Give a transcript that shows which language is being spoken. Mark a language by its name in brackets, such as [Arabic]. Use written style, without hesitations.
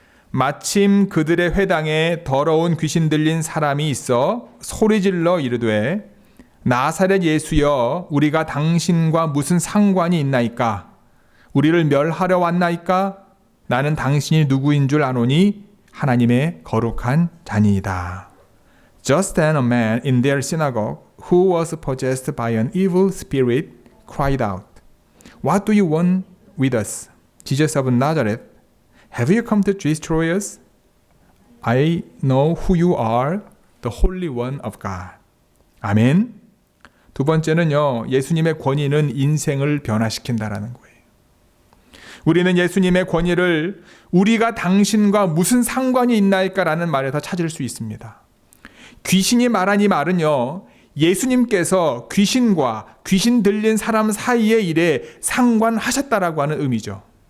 [Korean] 마침 그들의 회당에 더러운 귀신 들린 사람이 있어 소리질러 이르되 나사렛 예수여 우리가 당신과 무슨 상관이 있나이까? 우리를 멸하려 왔나이까? 나는 당신이 누구인 줄 아노니 하나님의 거룩한 자니이다. [English] Just then a man in their synagogue who was possessed by an evil spirit cried out, What do you want with us, Jesus of Nazareth? Have you come to destroy us? I know who you are, the Holy One of God. [Korean] 아멘. 두 번째는요, 예수님의 권위는 인생을 변화시킨다라는 거예요. 우리는 예수님의 권위를 우리가 당신과 무슨 상관이 있나이까라는 말에서 찾을 수 있습니다. 귀신이 말한 이 말은요, 예수님께서 귀신과 귀신 들린 사람 사이의 일에 상관하셨다라고 하는 의미죠.